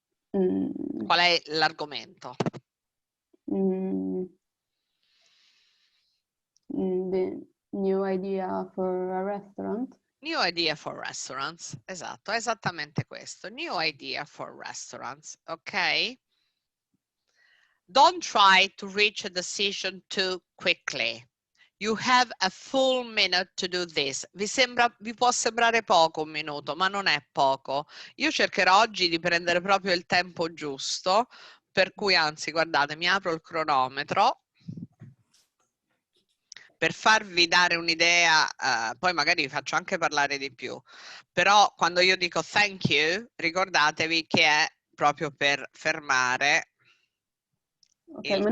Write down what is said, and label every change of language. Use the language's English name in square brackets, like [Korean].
[Italian] Qual è l'argomento? [English] The new idea for a restaurant. New idea for restaurants, [Italian] esatto, è esattamente questo. [English] New idea for restaurants, ok? Don't try to reach a decision too quickly. You have a full minute to do this. [Italian] Vi può sembrare poco un minuto, ma non è poco. Io cercherò oggi di prendere proprio il tempo giusto, per cui anzi, guardate, mi apro il cronometro per farvi dare un'idea, poi magari vi faccio anche parlare di più, però quando io dico [English] thank you, [Italian] ricordatevi che è proprio per fermare il